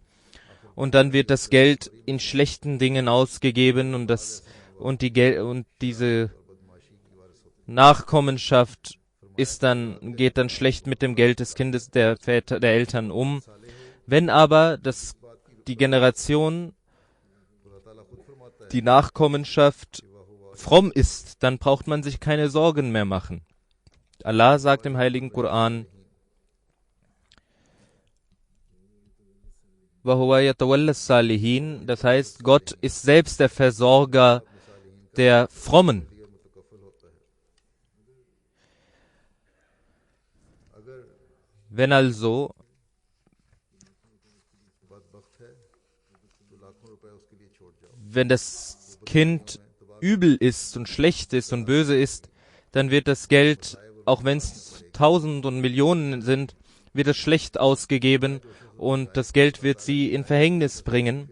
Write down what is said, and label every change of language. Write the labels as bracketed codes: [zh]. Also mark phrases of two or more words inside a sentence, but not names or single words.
[de] Und dann wird das Geld in schlechten Dingen ausgegeben und diese Nachkommenschaft geht dann schlecht mit dem Geld des Kindes, der Eltern um. Wenn aber die Generation die Nachkommenschaft fromm ist, dann braucht man sich keine Sorgen mehr machen. Allah sagt im Heiligen Koran, [ar] وَهُوَ يَتَوَلَّى الصَّالِحِينَ, [de] das heißt, Gott ist selbst der Versorger der Frommen. Wenn also wenn das Kind übel ist und schlecht ist und böse ist, dann wird das Geld, auch wenn es 1000 und Millionen sind, wird es schlecht ausgegeben und das Geld wird sie in Verhängnis bringen.